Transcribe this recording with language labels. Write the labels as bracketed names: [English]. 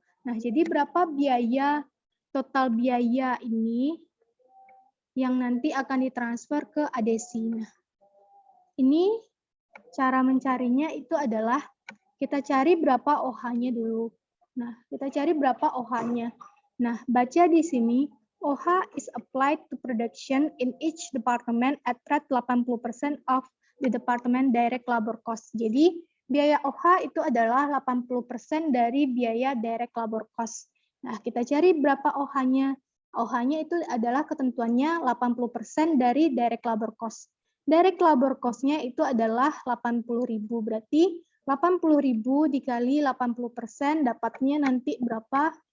[Indonesian] Nah, jadi berapa total biaya ini yang nanti akan ditransfer ke adesi. Nah, ini cara mencarinya itu adalah kita cari berapa OH-nya dulu. Nah, kita cari berapa OH-nya. Nah, baca di sini, [English] OH is applied to production in each department at rate 80% of the department direct labor cost. [Indonesian] Jadi, biaya OH itu adalah 80% dari biaya direct labor cost. Nah, kita cari berapa OH-nya. OH-nya itu adalah ketentuannya 80% dari direct labor cost. Direct labor cost-nya itu adalah 80.000, berarti 80.000 dikali 80% dapatnya nanti berapa?